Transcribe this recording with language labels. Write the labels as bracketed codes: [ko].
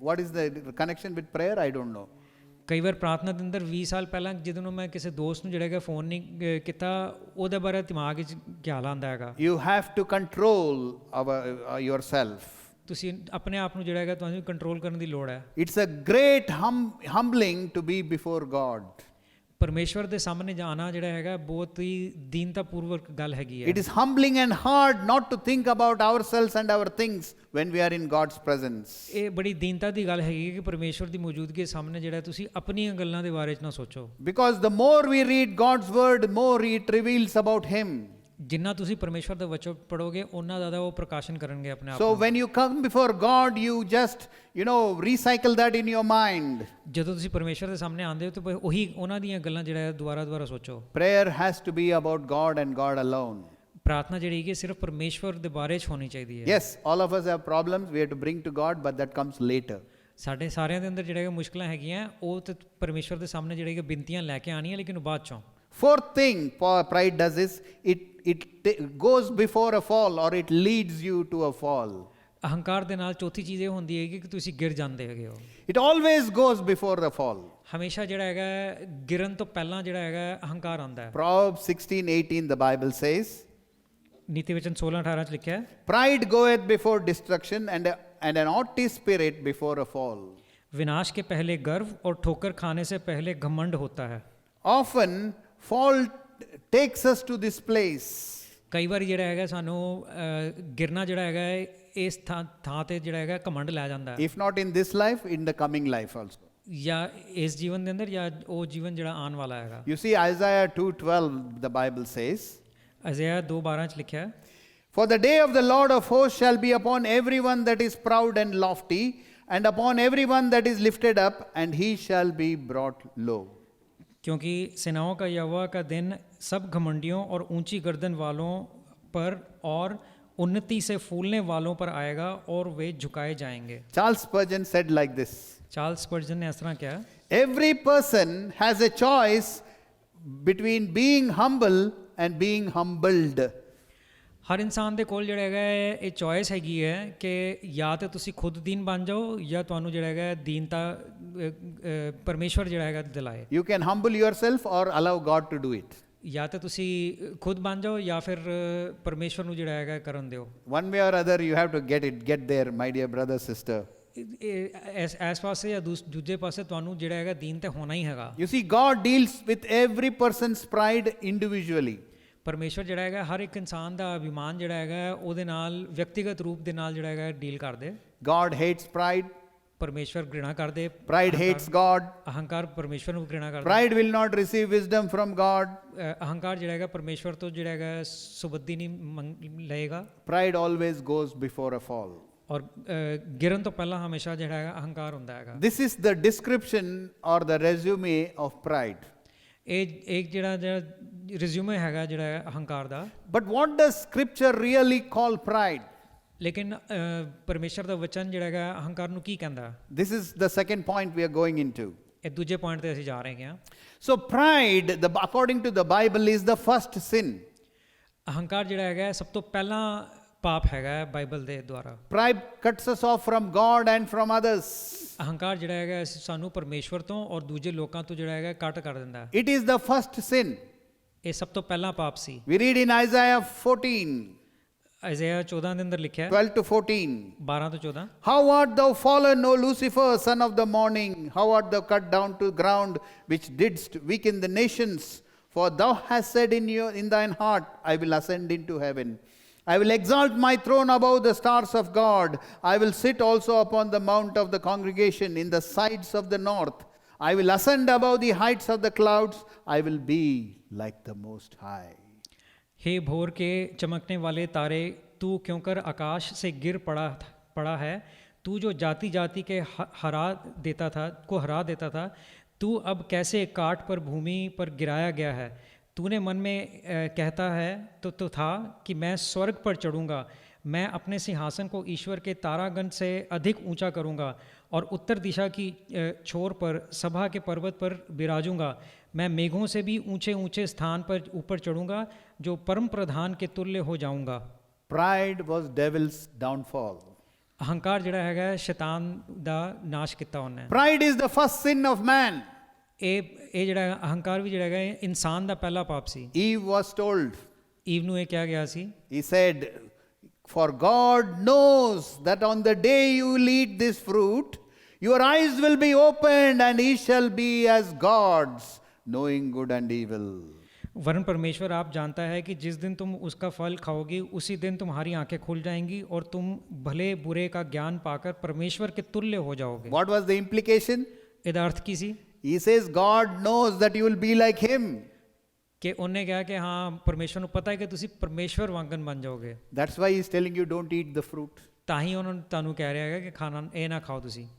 [en] What is the connection with prayer? I don't know. [pa] ਕਈ ਵਾਰ ਪ੍ਰਾਰਥਨਾ ਦੇ ਅੰਦਰ 20 ਸਾਲ ਪਹਿਲਾਂ ਜਦੋਂ ਮੈਂ ਕਿਸੇ ਦੋਸਤ ਨੂੰ ਜਿਹੜਾ ਹੈਗਾ ਫੋਨ ਨਹੀਂ ਕੀਤਾ ਉਹਦੇ ਬਾਰੇ ਦਿਮਾਗ ਵਿੱਚ ਖਿਆਲ ਆਉਂਦਾ ਹੈਗਾ। [en] You have to control yourself. [pa] ਤੁਸੀਂ ਆਪਣੇ ਆਪ ਨੂੰ ਜਿਹੜਾ ਹੈਗਾ ਤੁਹਾਨੂੰ ਕੰਟਰੋਲ ਕਰਨ ਦੀ ਲੋੜ ਹੈ। [en] It's a great humbling to be before God. [pa] ਪਰਮੇਸ਼ਵਰ ਦੇ ਸਾਹਮਣੇ ਜਾਣਾ ਜਿਹੜਾ ਹੈਗਾ ਬਹੁਤ ਹੀ ਦੀਨਤਾਪੂਰਵਕ ਗੱਲ ਹੈਗੀ ਹੈ। [en] It is humbling and hard not to think about ourselves and our things when we are in God's presence. [pa] ਇਹ ਬੜੀ ਦੀਨਤਾ ਦੀ ਗੱਲ ਹੈਗੀ ਕਿ ਪਰਮੇਸ਼ਵਰ ਦੀ ਮੌਜੂਦਗੀ ਦੇ ਸਾਹਮਣੇ ਜਿਹੜਾ ਤੁਸੀਂ ਆਪਣੀਆਂ ਗੱਲਾਂ ਦੇ ਬਾਰੇ 'ਚ ਨਾ ਸੋਚੋ। [en] Because the more we read God's word, more it reveals about Him. [pa] ਜਿੰਨਾ ਤੁਸੀਂ ਪਰਮੇਸ਼ਵਰ ਦਾ ਵਚਨ ਪੜੋਗੇ ਉਹਨਾਂ ਜ਼ਿਆਦਾ ਉਹ ਪ੍ਰਕਾਸ਼ਨ ਕਰਨਗੇ ਆਪਣੇ ਆਪ [en] So [pa] ਨੂੰ। [en] when you come before God, you just, recycle that in your mind. [pa] ਜਦੋਂ ਤੁਸੀਂ ਪਰਮੇਸ਼ਵਰ ਦੇ ਸਾਹਮਣੇ ਆਉਂਦੇ ਹੋ ਤਾਂ ਬਸ ਉਹੀ ਉਹਨਾਂ ਦੀਆਂ ਗੱਲਾਂ ਜਿਹੜਾ ਹੈ ਦੁਬਾਰਾ ਸੋਚੋ। [en] Prayer has to be about God and God alone. [pa] ਪ੍ਰਾਰਥਨਾ ਜਿਹੜੀ ਹੈ ਸਿਰਫ ਪਰਮੇਸ਼ਵਰ ਦੇ ਬਾਰੇ 'ਚ ਹੋਣੀ ਚਾਹੀਦੀ ਹੈ। [en] Yes, all of us have problems we have to bring to God, but that comes later. [pa] ਸਾਡੇ ਸਾਰਿਆਂ ਦੇ ਅੰਦਰ ਜਿਹੜੇ ਮੁਸ਼ਕਲਾਂ ਹੈਗੀਆਂ ਉਹ ਤੇ ਪਰਮੇਸ਼ਵਰ ਦੇ ਸਾਹਮਣੇ ਜਿਹੜੇ ਬਿਨਤੀਆਂ ਲੈ ਕੇ ਆਉਣੀਆਂ ਲੇਕਿਨ ਉਹ ਬਾਅਦ 'ਚੋਂ। [en] Fourth thing pride does is it goes before a fall, or it leads you to a fall. [pa] ਅਹੰਕਾਰ ਦੇ ਨਾਲ ਚੌਥੀ ਚੀਜ਼ ਇਹ ਹੁੰਦੀ ਹੈ ਕਿ ਤੁਸੀਂ ਗਿਰ ਜਾਂਦੇ ਹੈਗੇ ਹੋ। [en] It always goes before the fall. [pa] ਹਮੇਸ਼ਾ ਜਿਹੜਾ ਹੈਗਾ ਗਿਰਨ ਤੋਂ ਪਹਿਲਾਂ ਜਿਹੜਾ ਹੈਗਾ ਅਹੰਕਾਰ ਆਉਂਦਾ ਹੈ। [en] Proverbs 16:18 the Bible says, [pa] ਨੀਤੀ ਵਚਨ 16:18 'ਚ ਲਿਖਿਆ ਹੈ, [en] pride goeth before destruction and an haughty spirit before a fall. [hi] विनाश के पहले गर्व और ठोकर खाने से पहले घमंड होता है। [en] Often fall takes us to this place. [pa] ਕਈ ਵਾਰੀ ਜਿਹੜਾ ਹੈਗਾ ਸਾਨੂੰ ਗਿਰਨਾ ਜਿਹੜਾ ਹੈਗਾ ਇਸ ਥਾਂ ਤੇ ਜਿਹੜਾ ਹੈਗਾ ਘਮੰਡ ਲੈ ਜਾਂਦਾ ਹੈ, [en] If not in this life, in the coming life also. [pa] ਜਾਂ ਇਸ ਜੀਵਨ ਦੇ ਅੰਦਰ ਜਾਂ ਉਹ ਜੀਵਨ ਜਿਹੜਾ ਆਉਣ ਵਾਲਾ ਹੈਗਾ। [en] You see, Isaiah 2:12 the Bible says, [pa] ਅਜ਼ਿਆ 2:12 'ਚ ਲਿਖਿਆ ਹੈ, [en] For the day of the Lord of hosts shall be upon everyone that is proud and lofty, and upon everyone that is lifted up, and he shall be brought low. [hi] क्योंकि सेनाओं का यहोवा का दिन सब घमंडियों और ऊंची गर्दन वालों पर और उन्नति से फूलने वालों पर आएगा और वे झुकाए जाएंगे। [en] Charles Spurgeon said like this, [hi] Charles स्पर्जन ने इस तरह किया, [en] every person has a choice between being humble and being humbled. [pa] ਹਰ ਇਨਸਾਨ ਦੇ ਕੋਲ ਜਿਹੜਾ ਹੈਗਾ ਇਹ ਚੋਇਸ ਹੈਗੀ ਹੈ ਕਿ ਜਾਂ ਤਾਂ ਤੁਸੀਂ ਖੁਦ ਦੀਨ ਬਣ ਜਾਓ ਜਾਂ ਤੁਹਾਨੂੰ ਜਿਹੜਾ ਹੈਗਾ ਦੀਨਤਾ ਪਰਮੇਸ਼ਵਰ ਜਿਹੜਾ ਹੈਗਾ ਦਿਲਾਏ। [en] You can humble yourself or allow God to do it. [pa] ਜਾਂ ਤਾਂ ਤੁਸੀਂ ਖੁਦ ਬਣ ਜਾਓ ਜਾਂ ਫਿਰ ਪਰਮੇਸ਼ਵਰ ਨੂੰ ਜਿਹੜਾ ਹੈਗਾ ਕਰਨ ਦਿਓ। [en] One way or other you have to get there, my dear brother, sister. [pa] ਇਸ ਪਾਸੇ ਜਾਂ ਦੂਜੇ ਪਾਸੇ ਤੁਹਾਨੂੰ ਜਿਹੜਾ ਹੈਗਾ ਦੀਨ ਤੇ ਹੋਣਾ ਹੀ ਹੈਗਾ। [en] You see, God deals with every person's pride individually. [pa] ਪਰਮੇਸ਼ਵਰ ਜਿਹੜਾ ਹੈਗਾ ਹਰ ਇੱਕ ਇਨਸਾਨ ਦਾ ਅਭਿਮਾਨ ਜਿਹੜਾ ਹੈਗਾ ਉਹਦੇ ਨਾਲ ਵਿਅਕਤੀਗਤ ਰੂਪ ਦੇ ਨਾਲ ਜਿਹੜਾ ਹੈਗਾ ਡੀਲ ਕਰਦੇ। [en] God hates pride. [pa] ਪਰਮੇਸ਼ਵਰ ਘ੍ਰਿਣਾ ਕਰਦੇ। [en] Pride hates God. [pa] ਅਹੰਕਾਰ ਪਰਮੇਸ਼ਵਰ ਨੂੰ ਘ੍ਰਿਣਾ ਕਰਦਾ। [en] Pride will not receive wisdom from God. [pa] ਅਹੰਕਾਰ ਜਿਹੜਾ ਹੈਗਾ ਪਰਮੇਸ਼ਵਰ ਤੋਂ ਜਿਹੜਾ ਹੈਗਾ ਸੁਬੁੱਧੀ ਨਹੀਂ ਲਏਗਾ। [en] Pride always goes before a fall. [pa] ਔਰ ਗਿਰਨ ਤੋਂ ਪਹਿਲਾਂ ਹਮੇਸ਼ਾ ਜਿਹੜਾ ਹੈਗਾ ਅਹੰਕਾਰ ਹੁੰਦਾ ਹੈਗਾ। [en] This is the description or the resume of pride. [pa] ਇਹ ਇੱਕ ਜਿਹੜਾ ਰਿਜ਼ਿਊਮੇ ਹੈਗਾ ਜਿਹੜਾ ਅਹੰਕਾਰ ਦਾ। [en] But what does scripture really call pride? [pa] ਲੇਕਿਨ ਪਰਮੇਸ਼ਰ ਦਾ ਵਚਨ ਜਿਹੜਾ ਹੈਗਾ ਅਹੰਕਾਰ ਨੂੰ ਕੀ ਕਹਿੰਦਾ? [en] This is the second point we are going into. [pa] ਇਹ ਦੂਜੇ ਪੁਆਇੰਟ ਤੇ ਅਸੀਂ ਜਾ ਰਹੇ ਹਾਂ। [en] So pride, according to the Bible, is the first sin. [pa] ਅਹੰਕਾਰ ਜਿਹੜਾ ਹੈਗਾ ਸਭ ਤੋਂ ਪਹਿਲਾਂ ਪਾਪ ਹੈਗਾ ਬਾਈਬਲ ਦੇ ਦੁਆਰਾ। [en] Pride cuts us off from God and from others. [pa] ਅਹੰਕਾਰ ਜਿਹੜਾ ਹੈਗਾ ਸਾਨੂੰ ਪਰਮੇਸ਼ਵਰ ਤੋਂ ਔਰ ਦੂਜੇ ਲੋਕਾਂ ਤੋਂ ਜਿਹੜਾ ਹੈਗਾ ਕੱਟ ਕਰ ਦਿੰਦਾ। [en] It is the first sin. [pa] ਇਹ ਸਭ ਤੋਂ ਪਹਿਲਾ ਪਾਪ ਸੀ। [en] We read in Isaiah 14. [pa] ਅਜ਼ਿਆ 14 ਦੇ ਅੰਦਰ ਲਿਖਿਆ [en] 12 to 14. [pa] 12 ਤੋਂ 14। [en] How art thou fallen, O Lucifer, son of the morning? How art thou cut down to ground, which didst weaken the nations? For thou hast said in thine heart, I will ascend into heaven. I will exalt my throne above the stars of God. I will sit also upon the mount of the congregation in the sides of the north. I will ascend above the heights of the clouds. I will be like the Most High. [hi] हे भोर के चमकने वाले तारे, तू क्योंकर आकाश से गिर पड़ा है? तू जो जाति जाति के हरा देता था, तू अब कैसे काट पर भूमि पर गिराया गया है? तूने मन में कहता है तो था कि मैं स्वर्ग पर चढ़ूँगा, मैं अपने सिंहासन को ईश्वर के तारागण से अधिक ऊंचा करूँगा और उत्तर दिशा की छोर पर सभा के पर्वत पर बिराजूँगा। मैं मेघों से भी ऊंचे ऊंचे स्थान पर ऊपर चढ़ूँगा, जो परम प्रधान के तुल्य हो जाऊँगा। [en] Pride was devil's downfall. [pa] अहंकार जिहड़ा हैगा शैतान दा नाश किता उन्हें। [en] Pride is the first sin of man. [pa] ਇਹ ਜਿਹੜਾ ਅਹੰਕਾਰ ਵੀ ਜਿਹੜਾ ਹੈਗਾ ਇਨਸਾਨ ਦਾ ਪਹਿਲਾ ਪਾਪ ਸੀ। [en] Eve was told. [pa] ਈਵ ਨੂੰ ਇਹ ਕਿਹਾ ਗਿਆ ਸੀ। [en] He said, for God knows that on the day you will eat this fruit, your eyes will be opened and ye shall be as gods, knowing good and evil. [hi] वरन परमेश्वर आप जानता है कि जिस दिन तुम उसका फल खाओगी उसी दिन तुम्हारी आंखें खुल जाएंगी और तुम भले बुरे का ज्ञान पाकर परमेश्वर के तुल्य हो जाओगे। [en] What was the implication? [pa] ਇਹਦਾ ਅਰਥ ਕੀ ਸੀ? [en] He says God knows that you will be like him. [pa] ਕਿ ਉਹਨੇ ਕਿਹਾ ਕਿ ਹਾਂ ਪਰਮੇਸ਼ਵਰ ਨੂੰ ਪਤਾ ਹੈ ਕਿ ਤੁਸੀਂ ਪਰਮੇਸ਼ਵਰ ਵਾਂਗਨ ਬਣ ਜਾਓਗੇ। [en] That's why he's telling you don't eat the fruit. [pa] ਤਾਂ ਹੀ ਉਹਨਾਂ ਨੂੰ ਤੁਹਾਨੂੰ ਕਹਿ ਰਿਹਾ ਹੈਗਾ ਕਿ ਖਾਣਾ ਇਹ ਨਾ ਖਾਓ ਤੁਸੀਂ।